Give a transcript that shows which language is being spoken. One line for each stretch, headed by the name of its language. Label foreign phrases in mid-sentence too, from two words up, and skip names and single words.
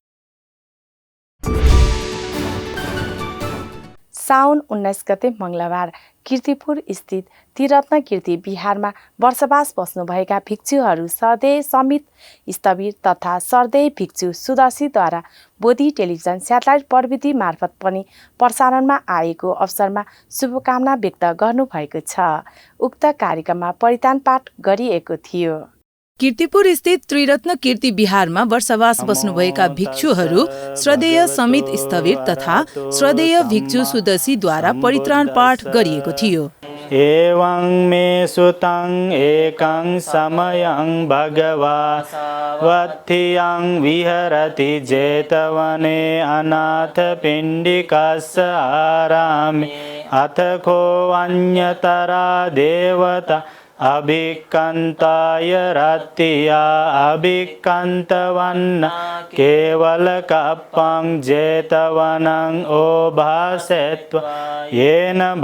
Nepali: साउन 19 गते मंगलबार कीर्तिपुर स्थित त्रिरत्न कीर्ति बिहारमा वर्षवास बस्नुभएका भिक्षुहरू सरदेय समित स्थविर तथा सरदेय भिक्षु सुदर्शीद्वारा बोधी
English: television satellite
Nepali: प्रविधि मार्फत पनि प्रसारणमा आएको अवसरमा शुभकामना व्यक्त गर्नुभएको छ। उक्त कार्यक्रममा परितान पाठ गरिएको थियो। कीर्तिपुर स्थित त्रिरत्न कीर्ति बिहारमा वर्षवास बस्नुभएका भिक्षुहरू श्रद्धेय समित स्थविर तथा श्रद्धेय भिक्षु सुदर्शीद्वारा परित्राण पाठ गरिएको थियो।
Pali: एवं मे सुतं एकं समयं भगवा वत्थियं विहरति जेतवने अनाथ पिण्डिकास आरामे अथ को अन्यतरा देवता अभिकंताय रत्तिया अभिकंतवन्न केवल कप्पं जेतवनं ओभासेत्व येन